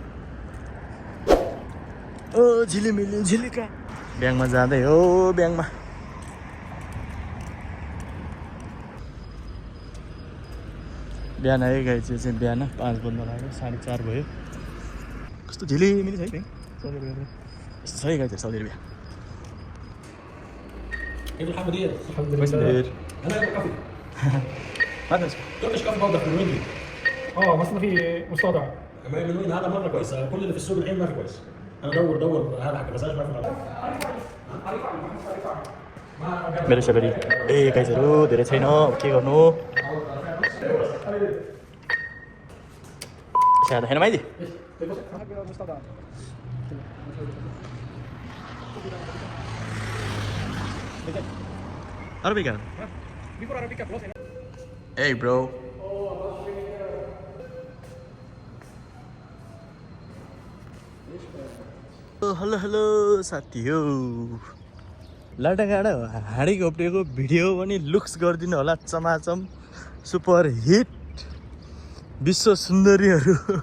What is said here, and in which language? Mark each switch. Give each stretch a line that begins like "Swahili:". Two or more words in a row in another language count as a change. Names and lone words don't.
Nepali: ओ झिलिमिली झिलिका ब्याङ्कमा जाँदै हो ब्याङ्कमा बिहान आयो गाई चाहिँ बिहान 5 बज्न लाग्यो 4:30 भयो कस्तो झिलिमिली छ है ब्याङ्क साउदी अरेबिया यस्तो छ है गाई साउदी अरेबिया
Arabic: كيف الحال مدير؟ الحمد لله انا ابغى كافي. هذا
English: Turkish coffee powder
Arabic: من وين؟ بس ما في مستودع. ما من وين هذا مره كويس كل اللي في السوق الحين ما في كويس
Nepali: मेरो सेलरी गाइजहरू धेरै छैन, के गर्नु। सादा होइन माइदी Arabica.
English: Before Arabica close. Hey bro.
Nepali: हेलो हेलो साथी हो, लाटागाडा हाँडी घोप्टेको भिडियो पनि लुक्स गरिदिनु होला चमाचम सुपर हिट विश्व सुन्दरीहरू